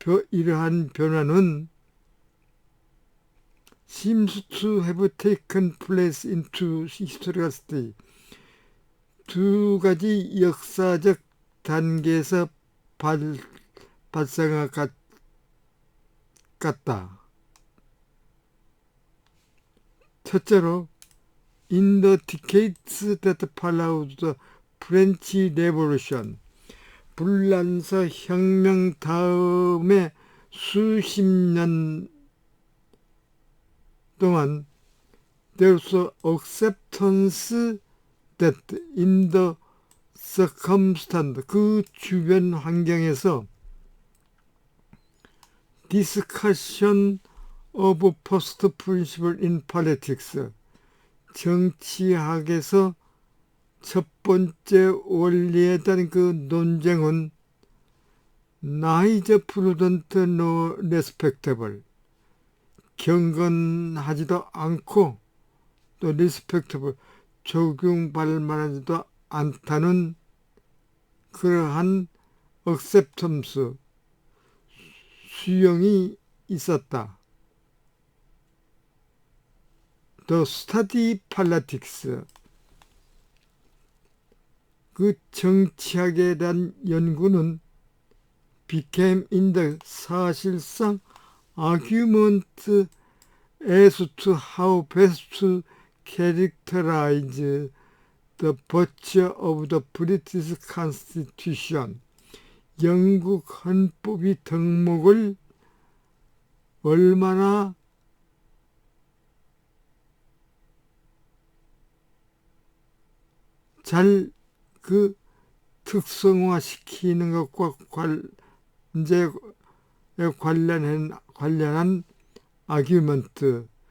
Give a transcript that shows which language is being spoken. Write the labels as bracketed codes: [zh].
[ko] 이러한 변화는 [en] seems to have taken place in two historical stages. [ko] 두 가지 역사적 단계에서 발생한 것 같다. 첫째로, [en] in the decades that followed the French Revolution, [ko] 불란서 혁명 다음에 수십 년 동안 [en] there was acceptance that in the circumstance, [ko] 그 주변 환경에서 [en] discussion of first principle in politics. [ko] 정치학에서 첫 번째 원리에 대한 그 논쟁은 [en] neither prudent nor respectable. [ko] 경건하지도 않고 또 respectable, 존경받을만하지도 않다는 그러한 acceptance, 수용이 있었다. [en] The study politics, [ko] 그 정치학에 대한 연구는 [en] became in the 사실상 argument as to how best to characterize the virtue of the British Constitution. [ko] 영국 헌법이 덕목을 얼마나 잘 그 특성화시키는 것과 이제 관련한 아규먼트